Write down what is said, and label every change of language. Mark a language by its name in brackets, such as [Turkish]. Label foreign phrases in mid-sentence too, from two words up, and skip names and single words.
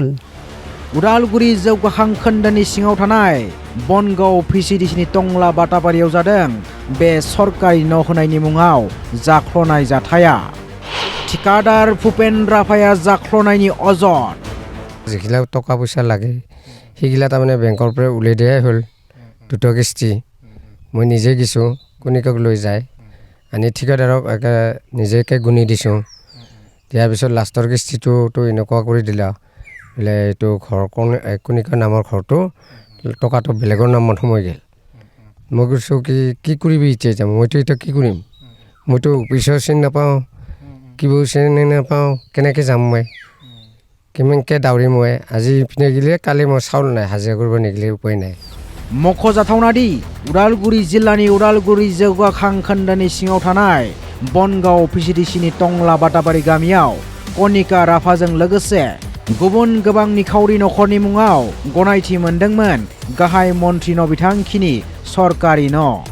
[Bodo] उदालगुरि जौगाखां खोन्दोनि सिङाव थानाय बनगाव VCDCनि टंला बाटाबारियाव जादों बे सरकारि न' होनायनि मुङाव जाख्ल'नाय जाथाया। थिकादार भुपेन राभाया जाख्ल'नायनि अजद। [Assamese] যিখিলা টকা পইচা লাগে হিগিলা তাৰমানে बेंকৰ পৰা উলাই দিয়াই হ'ল 2 কিস্তি মই নিজে গিছো কোনিকক লৈ যায় আনি ঠিকাদাৰক নিজেকে গুনি দিছো দিয়াৰ পিছত লাষ্টৰ কিস্তিটো তো এনেকুৱা কৰি দিলা বোলে এইটো ঘৰ কোনিকৰ নামৰ ঘৰটো টকাটো বেলেগৰ নামত সোমাই গেল। মই কৈছো কি কৰিবি এতিয়া মইতো এটা কি কৰিম মইতো পইচা চিন নাপাওঁ কিবো চিন নাপাওঁ কেনেকৈ যাম মই কিমানকে দাউৰি মই আজি পিনে গিলে কালি মই চাউল নাই হাজিৰা কৰিব নিগিলে উপায় নাই। [Bodo] मख'जाथावना दि उदालगुरि जिल्लानि उदालगुरि जौगाखां खोन्दोनि सिङाव थानाय बनगाव VCDCनि टंला बाटाबारि गामियाव कनिका राभाजों लोगोसे गुबुन गोबां निखावरि नखरनि मुङाव गनायथि मोनदोंमोन गाहाय मन्थ्रि न' बिथांखिनि सरकारि न'।